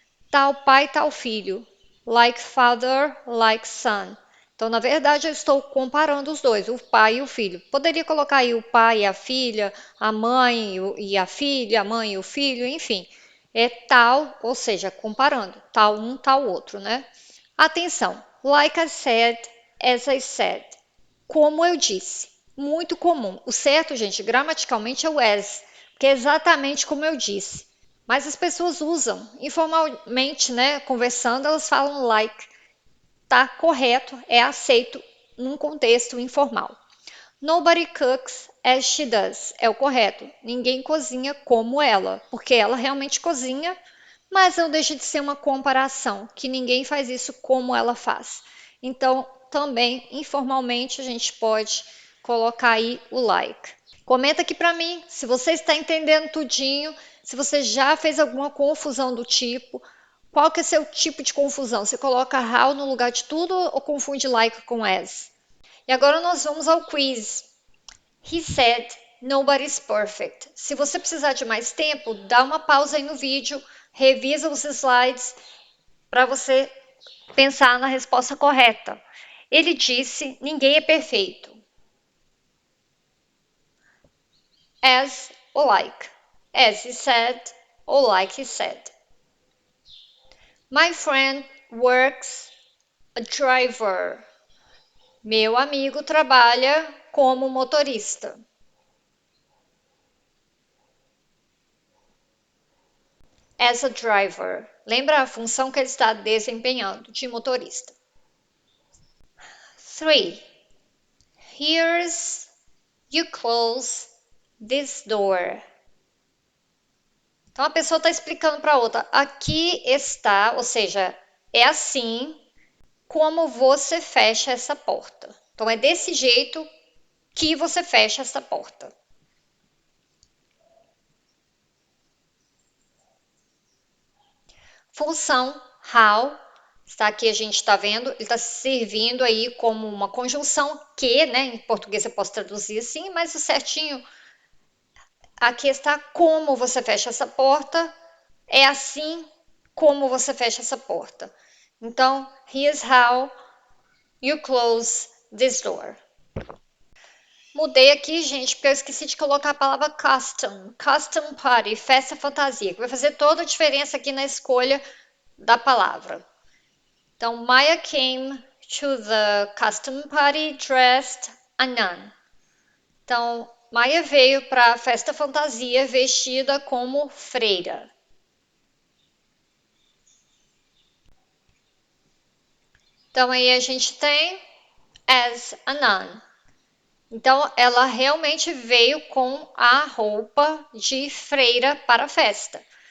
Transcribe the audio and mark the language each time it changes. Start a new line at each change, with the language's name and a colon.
Portuguese: Tal pai, tal filho.
English: Like father, like son.
Portuguese: Então, na verdade, eu estou comparando os dois, o pai e o filho. Poderia colocar aí o pai e a filha, a mãe e a filha, a mãe e o filho, enfim. É tal, ou seja, comparando, tal um, tal outro, né? Atenção,
English: like I said, as I said.
Portuguese: Como eu disse, muito comum. O certo, gente, gramaticalmente é o as, que é exatamente como eu disse. Mas as pessoas usam informalmente, né? Conversando, elas falam like. Tá correto, é aceito num contexto informal.
English: Nobody cooks as she does.
Portuguese: É o correto. Ninguém cozinha como ela, porque ela realmente cozinha, mas não deixa de ser uma comparação, que ninguém faz isso como ela faz. Então, também, informalmente, a gente pode colocar aí o like. Comenta aqui para mim se você está entendendo tudinho, se você já fez alguma confusão do tipo, qual que é seu tipo de confusão? Você coloca how no lugar de tudo ou confunde like com as? E agora nós vamos ao quiz.
English: He said, nobody's perfect.
Portuguese: Se você precisar de mais tempo, dá uma pausa aí no vídeo, revisa os slides para você pensar na resposta correta. Ele disse, ninguém é perfeito. As ou like.
English: As he said
Portuguese: ou
English: like he said. My friend works a driver.
Portuguese: Meu amigo trabalha como motorista.
English: As a driver.
Portuguese: Lembra a função que ele está desempenhando de motorista. 3.
English: Here's you close this door.
Portuguese: Então a pessoa está explicando para a outra. Aqui está, ou seja, é assim como você fecha essa porta. Então é desse jeito que você fecha essa porta. Função how, está aqui a gente está vendo, ele está servindo aí como uma conjunção que, né? Em português eu posso traduzir assim, mas o certinho aqui está como você fecha essa porta, é assim como você fecha essa porta. Então,
English: here's how you close this door.
Portuguese: Mudei aqui, gente, porque eu esqueci de colocar a palavra custom. Custom party, festa fantasia, que vai fazer toda a diferença aqui na escolha da palavra. Então,
English: Maya came to the custom party dressed a nun.
Portuguese: Então, Maya veio para a festa fantasia vestida como freira. Então, aí a gente tem
English: as a nun.
Portuguese: Então, ela realmente veio com a roupa de freira para a festa.